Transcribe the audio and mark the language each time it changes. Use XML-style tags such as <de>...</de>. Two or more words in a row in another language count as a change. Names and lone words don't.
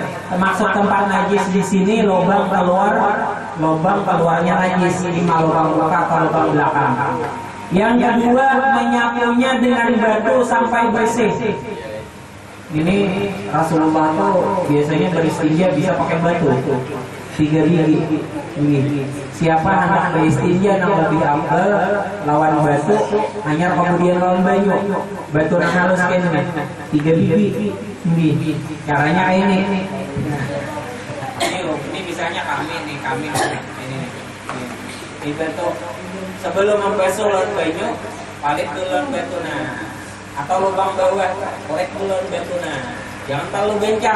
<id>Maksud tempat najis di sini lubang keluarnya najis, di lubang muka atau lubang belakang. Yang kedua menyapunya dengan batu sampai bersih.</id> <bjn>Ini Rasulullah tuh biasanya beristinja bisa pakai batu 3 biji. Siapa hendak beristinja yang lebih afdal lawan batu, hanya kemudian lawan banyu.</bjn> <id>Batu yang halus kayak ini 3 biji. Caranya ini. Ini misalnya kami ini batu.</id> <bjn>Sebelum membasuh lawan banyu, palit dulu lawan batu atau lubang bawah, korek dulu lawan batu Jangan terlalu bencang.</bjn>